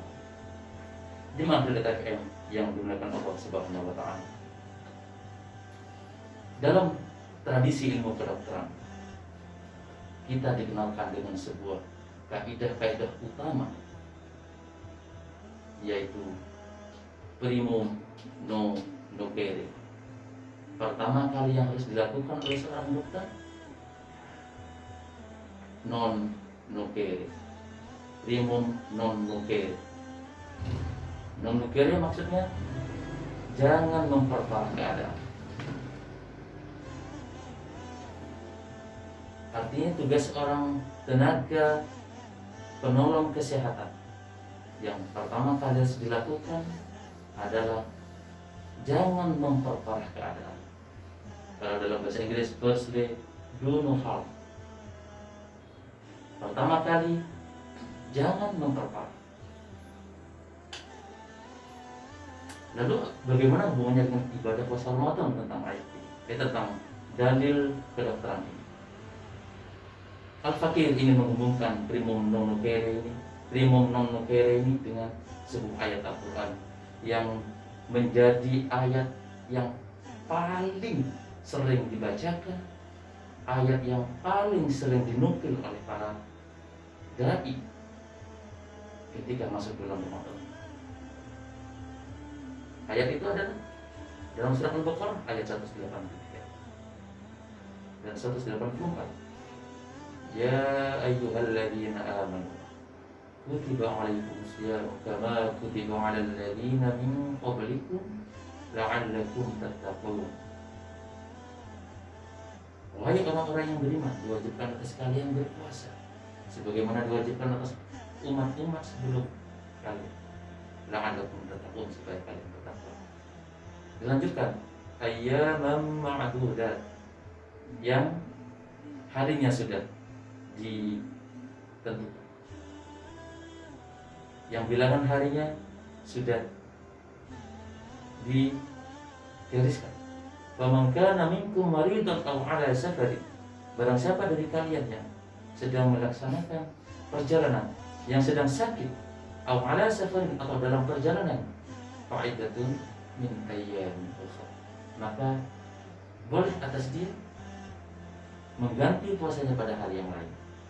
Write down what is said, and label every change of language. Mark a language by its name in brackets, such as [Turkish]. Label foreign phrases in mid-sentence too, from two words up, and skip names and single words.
[Indonesian] Di Relita FM yang dimuliakan Allah [Arabic] سبحانه وتعالى, [Indonesian] dalam tradisi ilmu kedokteran kita dikenalkan dengan sebuah kaidah-kaidah utama, yaitu [Latin] primum non nocere. [Indonesian] Pertama kali yang harus dilakukan oleh seorang dokter, [Latin] non nocere. Primum non nocere. Non nocere [Indonesian] maksudnya jangan memperparah keadaan. Artinya tugas seorang tenaga penolong kesehatan yang pertama kali harus dilakukan adalah jangan memperparah keadaan. Kalau dalam bahasa Inggris, [English] firstly, do no harm. [Indonesian] Pertama kali, jangan memperparah. Lalu bagaimana hubungannya dengan ibadah puasa Ramadan tentang ayat ini? Tentang dalil kedokteran ini. Al-Fakir ingin menghubungkan [Latin] primum non nocere [Indonesian] ini dengan sebuah ayat Al-Quran yang menjadi ayat yang paling sering dibacakan, ayat yang paling sering dinukil oleh para dai ketika masuk bulan Ramadan. Ayat itu adalah dalam surat Al-Baqarah ayat 183 dan 184. [Arabic] يا أيها الذين آمنوا كتب عليكم الصيام كما كتب على الذين من قبلكم لعلكم تتقون. [Indonesian] Wahai orang-orang yang beriman, diwajibkan atas kalian berpuasa sebagaimana diwajibkan atas umat-umat sebelum kalian. [Arabic] لعلكم تتقون, [Indonesian] supaya kalian bertakwa. Dilanjutkan, [Arabic] أياما معدودات, [Indonesian] yang harinya sudah ditentukan, yang bilangan harinya sudah digariskan. [Arabic] فمن كان منكم مريضا أو على سفر, [Indonesian] barang siapa dari kalian yang sedang melaksanakan perjalanan, yang sedang sakit, [Arabic] أو على سفر, [Indonesian] atau dalam perjalanan, [Arabic] فعدة من أيام أخر, [Indonesian] maka boleh atas dia mengganti puasanya pada hari yang lain.